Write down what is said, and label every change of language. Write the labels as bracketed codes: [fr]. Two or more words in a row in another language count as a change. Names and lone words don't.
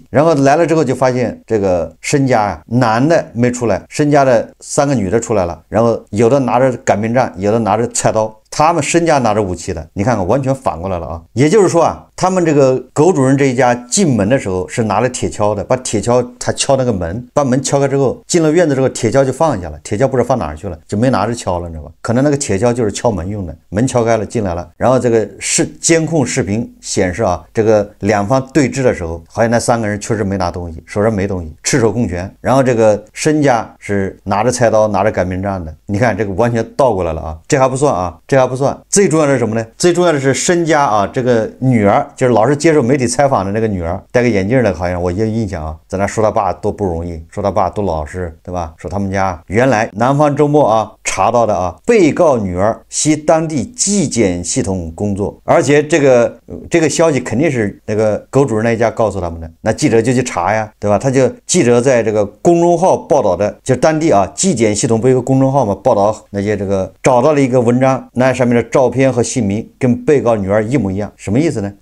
[zh] 然後來了之後就發現這個申家啊，男的沒出來，申家的3個女的出來了，然後有的拿着擀面杖，有的拿着菜刀。他們申家拿着武器的，你看看完全反过来了啊！也就是说啊，他们这个狗主人这一家进门的时候是拿了铁锹的，把铁锹他敲那个门，把门敲开之後，進了院子之後，鐵锹就放下了，鐵锹不知道放哪兒去了，就沒拿着敲了，你知道吧？可能那個鐵锹就是敲門用的，門敲開了進來了，然後這個監控視頻顯示啊，這個兩方對峙的時候，好像那三個人確實沒拿東西，手上沒東西，赤手空拳，然後這個申家是拿着菜刀拿着擀面杖的，你看這個完全倒過來了啊！這還不算啊，這還不算，最重要的是什麼呢？最重要的是申家啊，這個女兒就是老是接受媒體採訪的那個女兒，戴個眼鏡的，好像我有印象啊，在那說他爸多不容易，說他爸多老實，對吧？說他們家原來南方周末啊查到的啊，被告女兒係當地紀檢系統工作，而且這個消息肯定是那個狗主人那一家告訴他們的，那記者就去查呀，對吧？他就記者在這個公眾號報道的，就當地啊紀檢系統不有個公眾號嘛，報道那些這個找到了一個文章，那上面的照片和姓名跟被告女兒一模一樣，什麼意思呢？